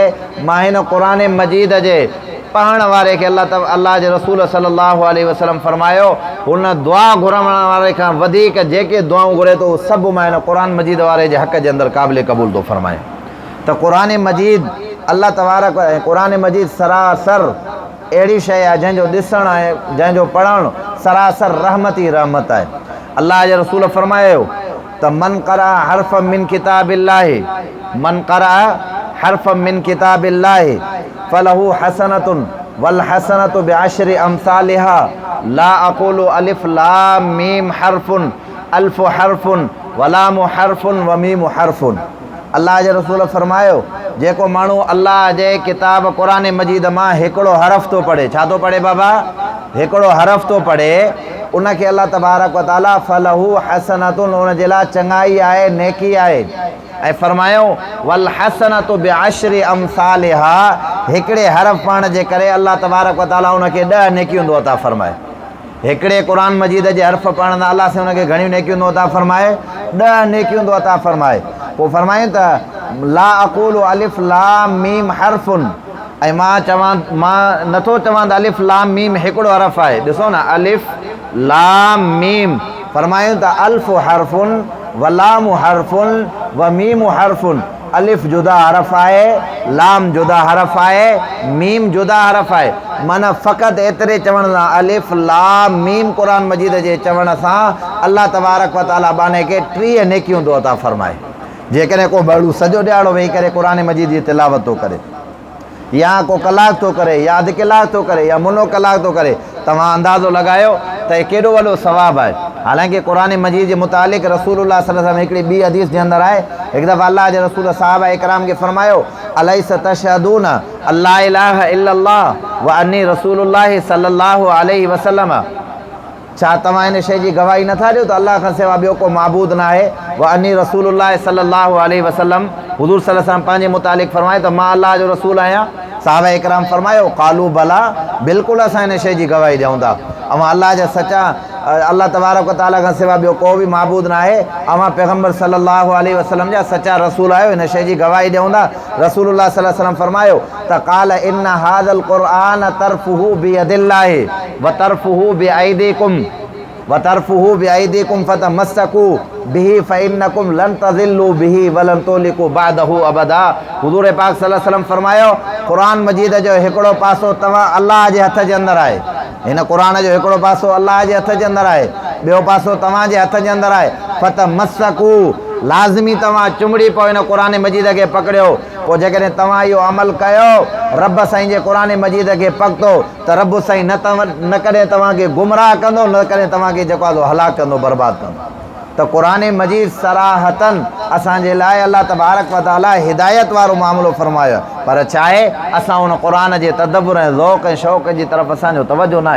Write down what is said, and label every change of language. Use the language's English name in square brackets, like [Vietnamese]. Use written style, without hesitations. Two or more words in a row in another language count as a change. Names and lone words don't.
[Sindhi] मां हिन क़ुरान मजीद जे पढ़ण वारे खे अल्लाह जे रसूल [Arabic] صلى الله عليه وسلم [Sindhi] फरमायो, हुन दुआ घुरण वारे खां वधीक जेके दुआऊं घुरे थो सभु मां हिन क़ुरान मजीद वारे जे हक़ जे अंदरि क़ाबिल क़बूल थो फरमाए। त क़ुरान मजीद अल्लाह तबारक क़ुरान मजीद सरासर अहिड़ी शइ आहे जंहिंजो ॾिसणु ऐं जंहिंजो पढ़णु सरासर रहमत ई रहमत आहे। अल्लाह जे रसूल फरमायो त [Arabic] من قرأ حرفا من كتاب الله من قرأ حرفا من كتاب الله فله حسنة والحسنة بعشر أمثالها لا أقول ألف لام ميم حرف ألف حرف ولام حرف وميم حرف अल्फ़ हर्फ़ुन वलाम हर्फ़ुन व मीम हर्फ़ुन। [Sindhi] अल्लाह जे रसूल फरमायो जेको माण्हू अल्लाह जे किताब क़ुरान मजीद मां हिकिड़ो हरफ़ थो पढ़े, छा थो पढ़े बाबा? हिकिड़ो हरफ़ थो पढ़े, उनखे अल्लाह तबारक व ताला [Arabic] فله حسنة, [Sindhi] उन जे लाइ चङाई आहे, नेकी आहे। ऐं फरमायो [Arabic] والحسنة بعشر أمثالها, [Sindhi] हिकिड़े हरफ़ पढ़ण जे करे अल्लाह तबारक व ताला उनखे 10 नेकियूं थो अता फरमाए। हिकिड़े क़ुरान मजीद जे हर्फ़ पढ़ण सां अल्लाह से उनखे घणियूं नेकियूं थो अता फरमाए? 10 नेकियूं थो अता फरमाए। पोइ फरमायूं त [Arabic] لا أقول ألف لام ميم حرف, [Sindhi] ऐं मां चवां, मां नथो चवां त अलिफ लाम मीम हिकिड़ो हरफ़ आहे। ॾिसो न, अलिफ लाम मीम, फरमायूं त [Arabic] ألف حرف ولام حرف وميم حرف. [Sindhi] अलिफ जुदा हरफ़ आहे, लाम जुदा हरफ़ आहे, मीम जुदा हरफ़ आहे। माना फ़क़ति एतिरे चवण सां, अलिफ लाम मीम क़ुरान मजीद जे चवण सां अल्लाह तबारक व ताला बाने खे 30 नेकियूं थो अता फरमाए। जेकॾहिं को बड़ू सॼो ॾियारो वेही करे क़ुरान मजीद जी तिलावत थो करे, या को कलाक थो करे, या अधु कलाक थो करे, या मुनो कलाक थो करे, तव्हां अंदाज़ो लॻायो त हे केॾो वॾो सवाबु आहे। हालांकि क़ुरान मजीद जे मुतालिक़ रसूलुल्लाह [Arabic] صلى الله عليه وسلم [Sindhi] हिकिड़ी ॿी हदीस जे अंदरि आहे, हिकु दफ़ा अल्लाह जे रसूल साहबा इकराम खे फरमायो [Arabic] أليس تشهدون أن لا إله إلا الله وأني رسول الله صلى الله عليه وسلم, [Sindhi] छा तव्हां हिन शइ जी गवाही नथा ॾियो त अल्लाह खां सवाइ ॿियो को माबूद न आहे? [Arabic] وأني رسول الله صلى الله عليه وسلم, [Sindhi] हुज़ूर [Arabic] صلى الله عليه وسلم [Sindhi] पंहिंजे मुतालिक़ फरमाए त मां अल्लाह जो रसूल आहियां। साहबा इकराम फरमायो [Arabic] قالوا بلى, [Sindhi] बिल्कुलु असां हिन शइ जी गवाही ॾियूं था, अवां अल्लाह जा सचा, अल्लाह तबारक व ताला खां सवाइ ॿियो को बि माबूद न आहे, अवां पैगम्बर [Arabic] صلى الله عليه وسلم [Sindhi] जा सचा रसूल आहियो, हिन शइ जी गवाही ॾियूं था। [Arabic] رسول الله صلى الله عليه وسلم [Sindhi] फरमायो त [Arabic] قال إن هذا القرآن طرفه بيد الله وطرفه بأيديكم وطرفه بأيديكم فتمسكوا به فإنكم لن تضلوا به ولن تهلكوا بعده أبدا. [Sindhi] हुज़ूर पाक [Arabic] صلى الله عليه وسلم [Sindhi] फरमायो क़ुरान मजीद जो हिकिड़ो पासो तव्हां अल्लाह जे हथ जे अंदरि आहे, हिन क़ुरान जो हिकिड़ो पासो अल्लाह जे हथ जे अंदरि आहे, ॿियो पासो तव्हांजे हथ जे अंदरि आहे। फतमस्सकू, लाज़मी तव्हां चुमड़ी पोइ हिन क़ुर मजीद खे पकड़ियो। पोइ जेकॾहिं तव्हां इहो अमल कयो रब साईं जे क़ुर मजीद खे पकतो त रब साईं न कॾहिं तव्हांखे गुमराह कंदो, न कॾहिं तव्हांखे जेको आहे हलाक कंदो, बर्बादु कंदो। त क़ुर मजीद सराहतन असांजे लाइ अल्लाह तबारक व तआला हिदायत वारो मामिलो फरमायो, पर छा आहे असां उन क़ुर जे तदब्बुर ऐं ज़ौक़ ऐं शौक़ जी तरफ़ असांजो तवजो न आहे।